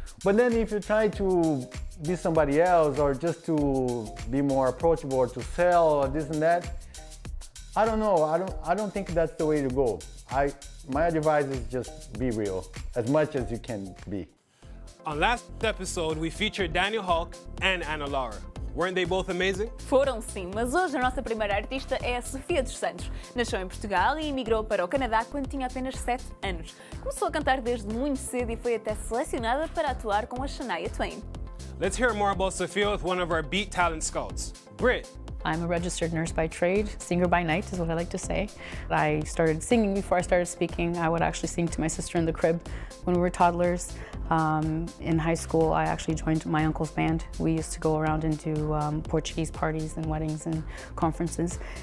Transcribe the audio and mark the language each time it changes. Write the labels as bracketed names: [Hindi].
[English] But then if you try to be somebody else, or just to be more approachable, or to sell, or this and that, I don't know. I don't think that's the way to go. My advice is just be real as much as you can be. On last episode, we featured Daniel Hulk and Ana Laura. Weren't they both amazing? [Portuguese] Foram sim, mas hoje a nossa primeira artista é a Sophia Dos Santos. Nasceu em Portugal e emigrou para o Canadá quando tinha apenas 7 anos. Começou a cantar desde muito cedo e foi até selecionada para atuar com a Shania Twain. [English] Let's hear more about Sophia with one of our Beat talent scouts, Britt. I'm a registered nurse by trade, singer by night is what I like to say. I started singing before I started speaking. I would actually sing to my sister in the crib when we were toddlers. In high school, I actually joined my uncle's band. We used to go around and do Portuguese parties and weddings and conferences.